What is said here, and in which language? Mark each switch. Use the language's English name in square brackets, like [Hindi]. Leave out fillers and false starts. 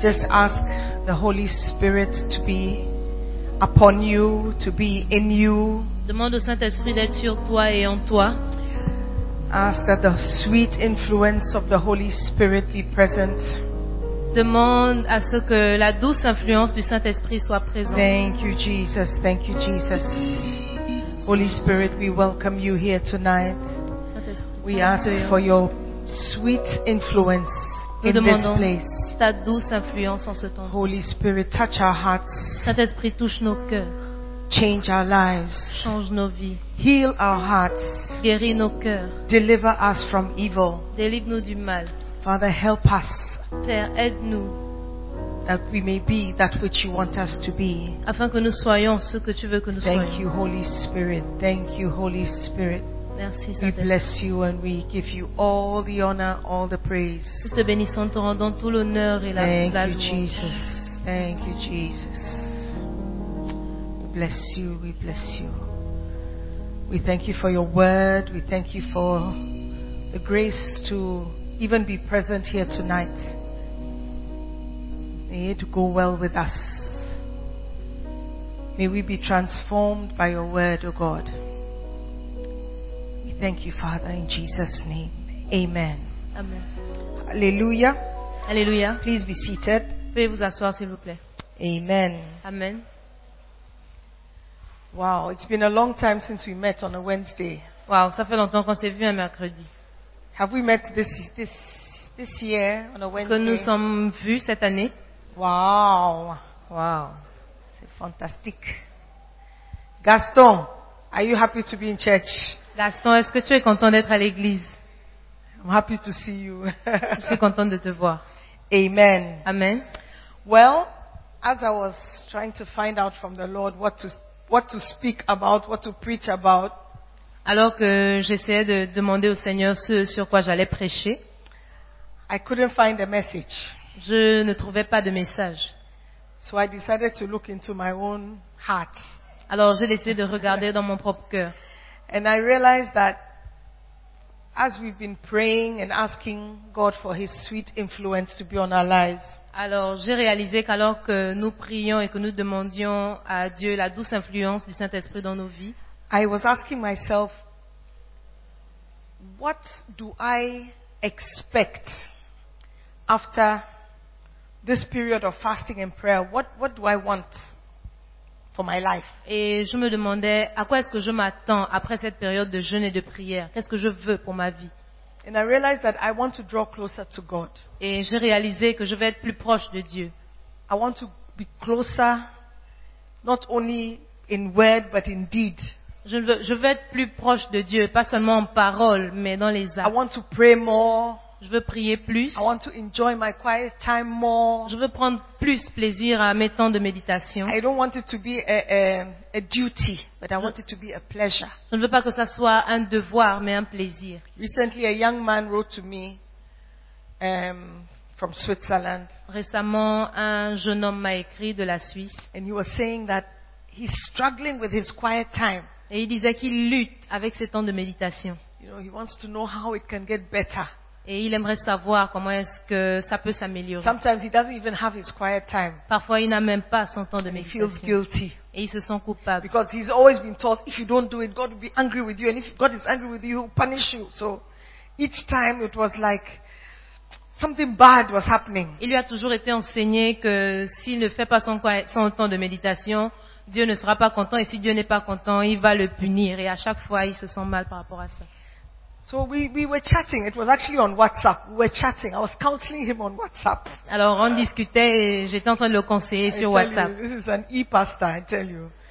[English] Just ask the Holy Spirit to be upon you, to be in you. [French] Demande au Saint-Esprit d'être sur toi et en toi. [English] Ask that the sweet influence of the Holy Spirit be present. [French] Demande à ce que la douce influence du Saint-Esprit soit présente. [English] Thank you, Jesus. Thank you, Jesus. Holy Spirit, we welcome you here tonight. We ask for your sweet influence in this place. [French] Ta douce influence en ce temps. [English] Holy Spirit, touch our hearts. [French] Saint-Esprit, touche nos cœurs. [English] Change our lives. [French] Change nos vies. [English] Heal our hearts. [French] Guéris nos cœurs. [English] Deliver us from evil. [French] Délivre-nous du mal. [English] Father, help us. [French] Père, aide-nous. [English] That we may be that which you want us to be. [French] Afin que nous soyons ce que tu veux que nous [English] Thank Thank you, Holy Spirit. Thank you, Holy Spirit. [French] Merci, [English] we bless you and we give you all the honor, all the praise. [French] Nous te bénissons, te rendons tout l'honneur et la [English] Thank [French] la [English] you, [French] louange. [English] Jesus. Thank you, Jesus. Bless you, we bless you. We thank you for your word. We thank you for the grace to even be present here tonight. May it go well with us. May we be transformed by your word, O God. We thank you, Father, in Jesus' name. Amen. Amen. Hallelujah. Hallelujah. Please be seated. [French] Veuillez vous asseoir, s'il vous plaît. [English] Amen. Amen. Wow, it's been a long time since we met on a Wednesday. [French] Wow, ça fait longtemps qu'on s'est vu un mercredi. [English] Have we met this year on a Wednesday? [French] Est-ce que nous sommes vus cette année? [English] Wow. [French] Wow. C'est fantastique. [English] Gaston, are you happy to be in church? [French] Gaston, est-ce que tu es content d'être à l'église? [English] I'm happy to see you. [French] Je suis content de te voir. [English] Amen. [French] Amen. [English] Well, as I was trying to find out from the Lord what to speak about, what to preach about. [French] Alors que j'essayais de demander au Seigneur ce sur quoi j'allais prêcher. [English] I couldn't find a message. [French] Je ne trouvais pas de message. [English] So I decided to look into my own heart. [French] Alors j'ai décidé de regarder dans mon propre cœur. [English] And I realized that as we've been praying and asking God for his sweet influence to be on our lives. [French] Alors, j'ai réalisé qu'alors que nous prions et que nous demandions à Dieu la douce influence du Saint-Esprit dans nos vies, [English] I was asking myself, what do I expect after this period of fasting and prayer? What do I want for my life? [French] Et je me demandais, à quoi est-ce que je m'attends après cette période de jeûne et de prière? Qu'est-ce que je veux pour ma vie? [English] And I realized that I want to draw closer to God. [French] Et j'ai réalisé que je vais être plus proche de Dieu. [English] I want to be closer, not only in word but in deed. [French] Je veux être plus proche de Dieu, pas seulement en parole, mais dans les actes. [English] I want to pray more. [French] Je veux prier plus. [English] I want to enjoy my quiet time more. [French] Je veux prendre plus plaisir à mes temps de méditation. [English] I don't want it to be a duty, but I want it to be a pleasure. [French] Je ne veux pas que ça soit un devoir, mais un plaisir. [English] Recently, a young man wrote to me from Switzerland. [French] Récemment, un jeune homme m'a écrit de la Suisse. [English] And he was saying that he's struggling with his quiet time. [French] Et il disait qu'il lutte avec ses temps de méditation. [English] You know, he wants to know how it can get better. [French] Et il aimerait savoir comment est-ce que ça peut s'améliorer. [English] Sometimes he doesn't even have his quiet time. [French] Parfois, il n'a même pas son temps de méditation. [English] He feels guilty. [French] Et il se sent coupable. [English] Because he's always been taught, if you don't do it, God will be angry with you. And if God is angry with you, he'll punish you. So, each time it was like, something bad was happening. [French] Il lui a toujours été enseigné que s'il ne fait pas son temps de méditation, Dieu ne sera pas content. Et si Dieu n'est pas content, il va le punir. Et à chaque fois, il se sent mal par rapport à ça. [English] So we were chatting. It was actually on WhatsApp. We were chatting. I was counseling him on WhatsApp. [French] Alors on discutait et j'étais en train de le conseiller sur WhatsApp. [English] You, this is an e-pastor, I tell you.